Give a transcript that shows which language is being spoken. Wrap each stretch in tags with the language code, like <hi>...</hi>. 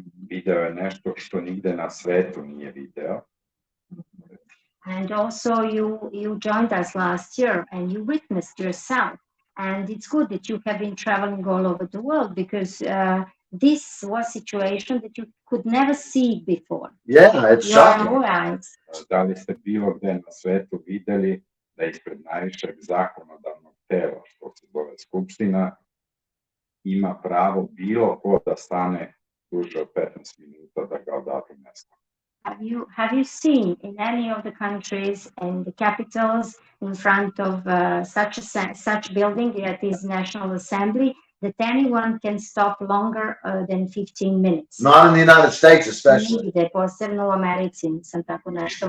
<sr>Video je nešto što nigde na svetu nije video.</sr> <en>And also you joined us last year and you witnessed yourself. And it's good that you have been traveling all over the world because this was a situation that you could never see before. Yeah, it's shocking. Right.</en> <sr>Da li ste bilo gde na svetu videli da ispred najvišeg zakonodavnog tela, što se zove Skupština, ima pravo bilo ko da stane duže od 15 minuta da ga odatle ne stane?</sr> <en>Have you seen in any of the countries and the capitals in front of such building that is National Assembly that anyone can stop longer than 15 minutes? Not in the United States, especially.</en> <sr>Nigde, posebno u Americi, nisam tako nešto</sr>